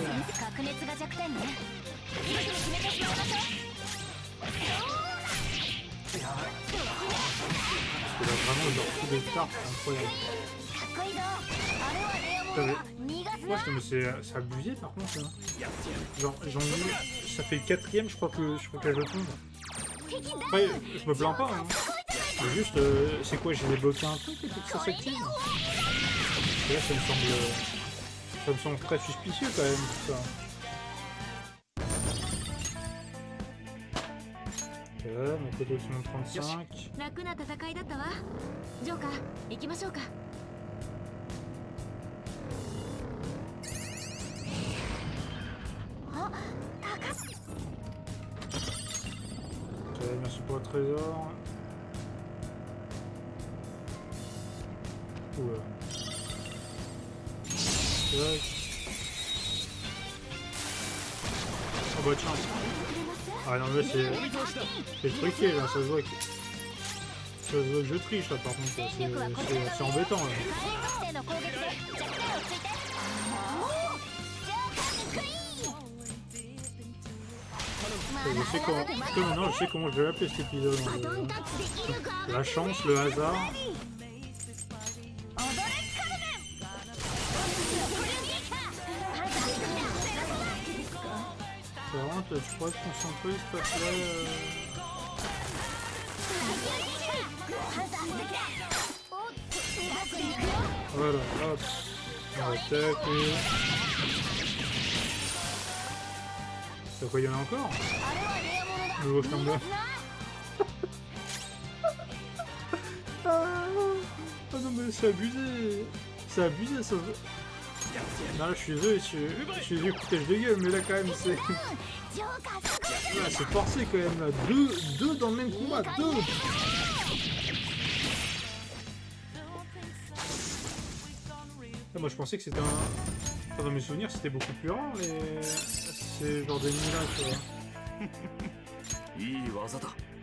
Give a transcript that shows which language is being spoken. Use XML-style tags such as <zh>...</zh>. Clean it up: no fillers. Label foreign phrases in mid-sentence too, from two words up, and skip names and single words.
<ja>核熱が弱点ね。すぐに決めてしまいましょう。</ja> <fr>Parce que là, vraiment, genre, tous les cartes, c'est incroyable.</fr> <ja>かっこいいぞ。あれはレアものだ。逃がす</ja> <fr>Ouais,</fr> <ja>な。</ja> <fr>mais c'est abusé par contre. Hein. Genre, j'en ai. Ça fait le 4ème, je crois que je le tombe.</fr> <ja>敵ダウン。</ja> <fr>Après, je me plains pas. Hein. Mais juste, c'est quoi, j'ai débloqué un truc et tout que ça s'active. Et là, ça me semble très suspicieux quand même tout ça. Ok, mon côté qui monte 35.</fr> <ja>楽な戦いだったわ。ジョーカー、行きましょうか。あ、高す。</ja> <fr>Ok, merci pour le trésor. Oula. Tac. pas de chance. Ah non, mais c'est truqué là, ça se voit que. Ça se voit que je triche là par contre, c'est embêtant là.</fr> <ja>火炎属性の攻撃で弱点をついて。おお、ジョーカーにクイーン。</ja> <fr>Je sais comment, maintenant je sais comment je vais l'appeler cet épisode.</fr> <ja>バトンタッチで威力上がってる。</ja> <fr>La chance, le hasard.</fr> <ja>踊れカルメン。プレミアか。ハンターにクイーン。</ja> <fr>C'est vraiment, tu pourrais te concentrer s'il te plaît.</fr> <ja>ハンターできた。おっと、バックに行くよ。</ja> <fr>Voilà, hop. Attaque. C'est quoi, il y en a encore?</fr> <ja>あれはレアものだ。</ja> <fr>Le gros flingue. Ah non mais c'est abusé. C'est abusé ça. Non là je suis désolé, je suis désolé foutage de gueule, mais là quand même c'est...</fr> <ja>ジョーカーすごい。</ja> <fr>Là, c'est forcé quand même là. Deux dans le même combat, deux. Ah, moi je pensais que c'était un... Enfin, dans mes souvenirs c'était beaucoup plus rare les... Ces genres d'ennemis là, tu vois.</fr> <ja>いい技だ。</ja>